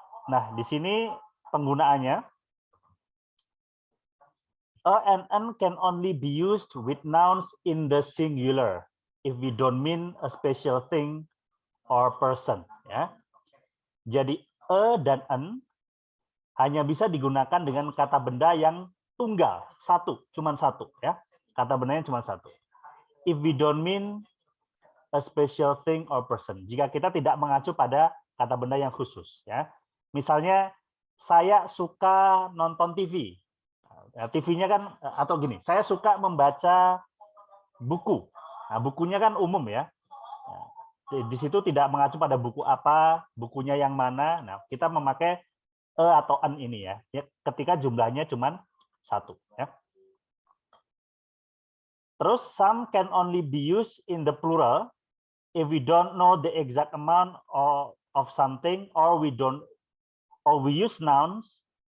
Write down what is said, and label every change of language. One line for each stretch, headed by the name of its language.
Indonesian: Nah, di sini penggunaannya,
English: a and an can only be used with nouns in the singular if we don't mean a special thing or person, ya.
Indonesian: Jadi dan an hanya bisa digunakan dengan kata benda yang tunggal, satu, cuma satu, ya. Kata bendanya cuma satu.
English: If we don't mean a special thing or person.
Indonesian: Jika kita tidak mengacu pada kata benda yang khusus, ya. Misalnya saya suka nonton TV. TV-nya kan, atau gini, saya suka membaca buku. Nah, bukunya kan umum, ya. Di situ tidak mengacu pada buku apa, bukunya yang mana. Nah, kita memakai atau an ini, ya. Ketika jumlahnya cuma satu, ya. Terus
English: some can only be used in the plural if we don't know the exact amount of something, or we use nouns.